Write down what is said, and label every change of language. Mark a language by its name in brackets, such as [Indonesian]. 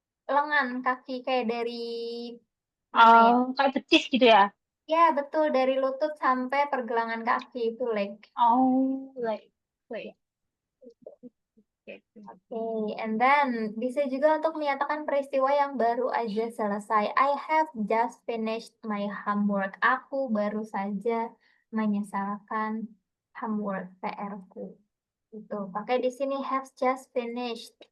[Indonesian] lengan kaki kayak dari mana ya? Kayak betis gitu ya? Ya, betul. Dari lutut sampai pergelangan kaki itu leg. Oh, leg. Leg. Oke, oke. Oke, [English] and then [Indonesian] bisa juga untuk menyatakan peristiwa yang baru aja selesai. [English] I have just finished my homework. [Indonesian] Aku baru saja menyesalkan homework PR-ku. Itu pakai di sini [English] have just finished.